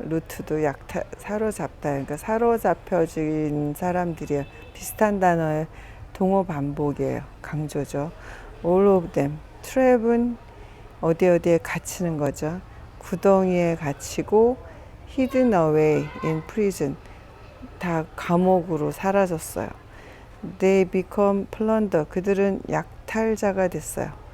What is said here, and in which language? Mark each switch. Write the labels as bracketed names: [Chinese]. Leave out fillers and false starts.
[Korean] 루트도 사로잡다. 그러니까 사로잡혀진 사람들이에요. 비슷한 단어의 동어 반복이에요. 강조죠. [English] All of them. [Korean] trap은 어디에 갇히는 거죠. 구덩이에 갇히고 [English] hidden away in prison. [Korean] 다 감옥으로 사라졌어요. [English] They become plunder. [Korean] 그들은 약탈자가 됐어요.